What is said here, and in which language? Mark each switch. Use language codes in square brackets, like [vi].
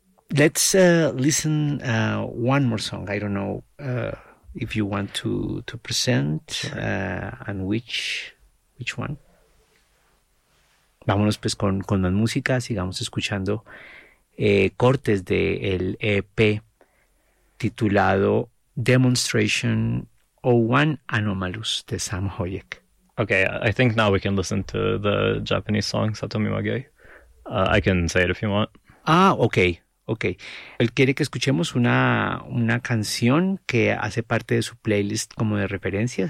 [en] Let's listen one more song. I don't know if you want to present. Sure. And which one. [es] Vámonos pues con más música, sigamos escuchando cortes de el EP titulado Demonstration 01 Anomalous de Sam Hayek. [en] Okay, I think now we can listen to the Japanese song, Satomi Magei. I can say it if you want. Ah, okay. [es] Él quiere que escuchemos una canción que hace parte de su playlist como de referencias.